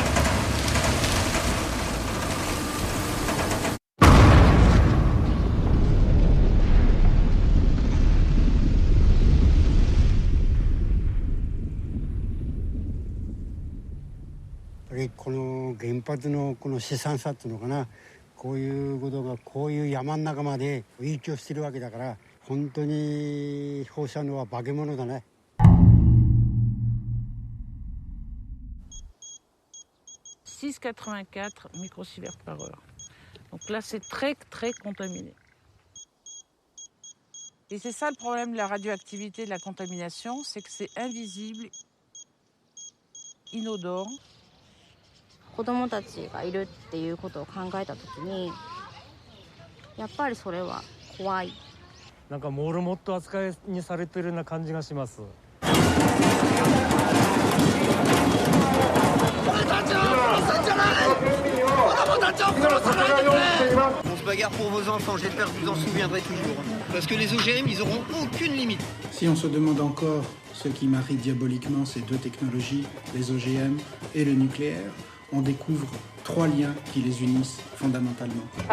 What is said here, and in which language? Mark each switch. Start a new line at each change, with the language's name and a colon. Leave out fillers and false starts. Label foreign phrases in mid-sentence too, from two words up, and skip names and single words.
Japanese: Et この原発のこの悲惨さっていうのかな、こういうことがこういう山の中まで影響してるわけだから、本当に放射能は化け物だね。
French: 6,84 microsieverts par heure. Donc là, c'est très, très contaminé. Et c'est ça le problème de la radioactivité, de la contamination, c'est que c'est invisible, inodore.
Japanese: 子供たちがいるっていうことを考えたときに、やっぱりそれは怖い。なんかモルモット扱いにされてるような感じがします。
French: On se bagarre pour vos enfants, j'espère que vous en souviendrez toujours. Parce que les OGM, ils n'auront aucune limite. Si on se demande encore ce qui marie diaboliquement ces deux technologies, les OGM et le nucléaire, on découvre 3 liens qui les unissent fondamentalement.